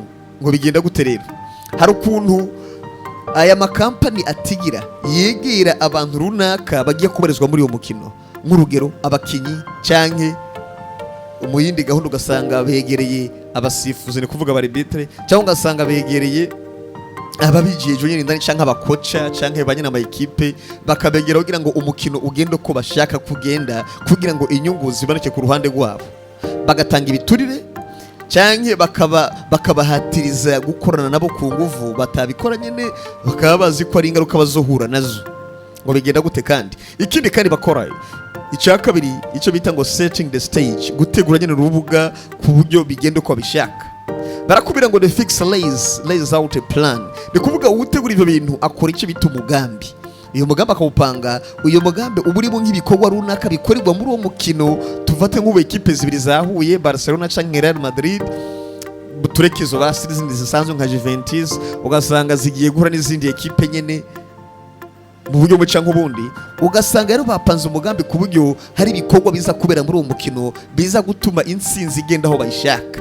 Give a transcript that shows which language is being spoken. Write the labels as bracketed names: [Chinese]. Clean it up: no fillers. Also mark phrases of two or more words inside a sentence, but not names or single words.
[Rundi] Ngo bigenda guterera, hari ukuntu aya makampani atigira yegera abantu runaka bagiye kubarizwa muri uwo mukino, nk'urugero abakinyi canke mu yindi gahunda ugasanga begereye abasifuzi, ni kuvuga abaribitre, cyangwa ugasanga begereye ababigiye nyine ndani canke abakoca canke banyina ama ekipe, bakabegera kugira ngo umukino ugende uko bashaka kugenda, kugira ngo inyungu ziboneke ku ruhande rwabo, bagatanga ibiturire canke bakabahatiriza gukorana nabo ku nguvu, batabikora nyene bakaba bazi ko ari ingaruka bazohura nazo. Ngo bigenda gute kandi? Ikindi kandi bakora icya kabiri, icyo bita ngo [English] setting the stage, [Rundi] gutegura nyene urubuga ku buryo bigenda uko bishaka. Barakubira ngo [English] the fix lays out a plan. [Rundi] Ni kuvuga utegura ivyo bintu akora icyo bita umugambi. Uyu mugambi akawupanga, uyu mugambi uba urimo nk'ibikorwa runaka bikorerwa muri uwo mukino. Tuvate nk'ubu ekipe zibiri zahuye, Barcelona canke Real Madrid, turekezo basi n'izindi zisanzwe nka Juventus, ugasanga zigiye guhura n'izindi ekipe nyene mu buryo buca nk'ubundi, ugasanga rero bapanze umugambi ku buryo hari ibikorwa biza kubera muri uwo mukino biza gutuma intsinzi igenda aho bayishaka.